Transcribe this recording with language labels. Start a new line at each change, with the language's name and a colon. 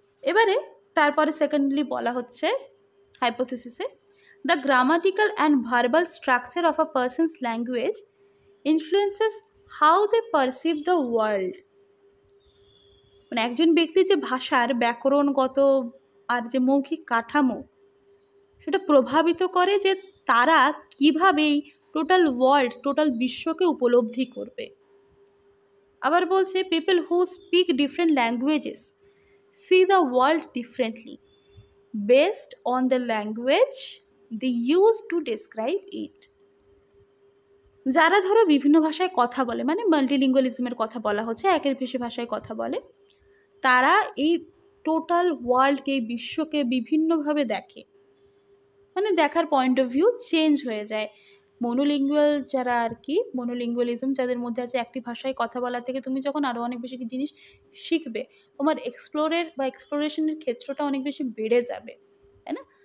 Bangla: এবারে তারপরে সেকেন্ডলি বলা হচ্ছে হাইপোথিসিসে,
English: The grammatical and verbal structure of a person's language influences how they perceive the world.
Bangla: মানে একজন ব্যক্তির যে ভাষার ব্যাকরণগত আর যে মৌখিক কাঠামো সেটা প্রভাবিত করে যে তারা কীভাবে টোটাল ওয়ার্ল্ড, টোটাল বিশ্বকে উপলব্ধি করবে। আবার বলছে,
English: People who speak different languages see the world differently based on the language they use to describe it.
Bangla: যারা ধরো বিভিন্ন ভাষায় কথা বলে, মানে মাল্টিলিঙ্গুয়ালিজমের কথা বলা হচ্ছে, একের বেশি ভাষায় কথা বলে, তারা এই টোটাল ওয়ার্ল্ডকে, এই বিশ্বকে বিভিন্নভাবে দেখে, মানে দেখার পয়েন্ট অফ ভিউ চেঞ্জ হয়ে যায়। মনোলিঙ্গুয়াল যারা আর কি, মনোলিঙ্গুয়ালিজম যাদের মধ্যে আছে, একটি ভাষায় কথা বলা থেকে তুমি যখন আরও অনেক বেশি জিনিস শিখবে, তোমার এক্সপ্লোরেশনের ক্ষেত্রটা অনেক বেশি বেড়ে যাবে, তাই না?